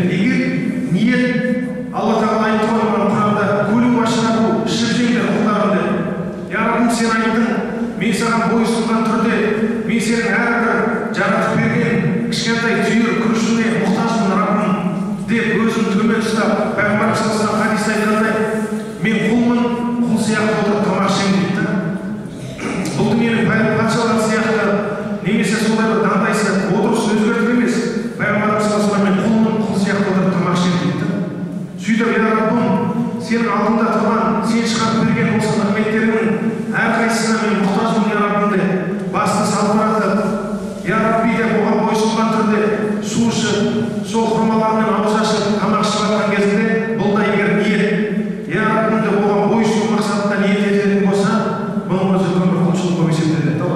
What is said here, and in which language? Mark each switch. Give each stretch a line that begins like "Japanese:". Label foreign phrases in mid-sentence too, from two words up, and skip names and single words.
Kazakh: Егер ниет Алла Тағала айтып отырған Құранда
Arabic: كلوا واشربوا,
Kazakh: ішіп жеңдер құлдарымды. Я Раббым, сен айттың, мен саған бойсынған түрде, мен сенің әрбір жаратып берген кішкентай түйір күрішіне мұқтажмын Раббым деп өзін төмен ұстап, Пайғамбарымыз
Arabic: صلى الله عليه وسلم
Kazakh: хадисте айтқандай, мен құлмын, құл сияқты отырып тамақ ішемін дейді. Бұл дүниенің патшалары сияқты немесе сондай бір дандайсы отырысын өзгертіп емес, Пайғамбарымыз
Arabic: صلى الله عليه وسلم
Kazakh: мен құлмын, құл сияқты отырып тамақ ішемін дейді. Сөйтіп, я Раббым, сенің алдында тұрған, сен шығарып берген осы нығметтеріңнің әрқайсысына мен мұқтажмын, я Раббым деп басты салбыратып, я Рабби деп оған бойсынған түрде су ішіп, сол құрмалармен ауыз ашып, тамақ ішіп жатқан кезінде, бұл да егер ниет, я Раббым деп оған бойсыну мақсатында ниет ететін болса, бұның өзі үлкен бір құлшылық болып есептеледі.